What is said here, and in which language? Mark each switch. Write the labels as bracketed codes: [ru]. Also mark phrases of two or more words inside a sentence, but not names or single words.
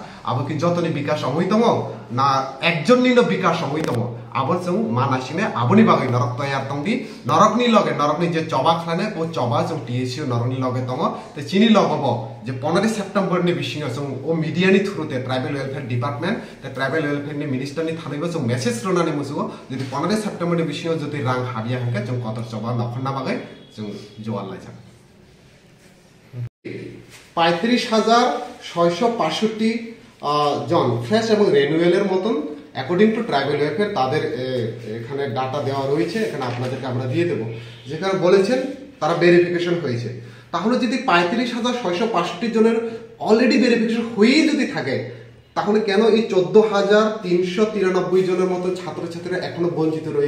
[trp] आबो कि जतनि विकास हमै दङ ना एकजननिनो विकास हमै दङ आबो जों मानासिने आबोनि बागै नरक तयार तंगदि नरकनि लगे नरकनि जे चबा खाने ओ चबा जों टीएसयू नरकनि लगे दङ ते चिनि लगबो जे 15 सेप्टेम्बर नि बिसिङा जों ओ मीडिया नि थ्रुते [en] tribal welfare department [trp] ते [en] tribal welfare [trp] नि मिनिस्टर नि थानैबो जों मेसेज रनानै मुजुओ जदि 15 सेप्टेम्बर नि बिसिङा जदि रां हाबिया हंके जों कतर चबा नखना बागै जों जवाल लायजा [bn] 35665 জন ফ্রেশ এবং রেনুয়েলের মতন [en] according to tribal welfare [bn] তাদের এখানে ডাটা দেওয়া রয়েছে এখানে আপনাদেরকে আমরা দিয়ে দেব যেখানে বলেছেন তারা ভেরিফিকেশন হয়েছে তাহলে যদি 35665 জনের অলরেডি ভেরিফিকেশন হয়েই যদি থাকে তাহলে কেন এই 14393 জনের মতো ছাত্রছাত্রীরা এখনো বঞ্চিত রয়ে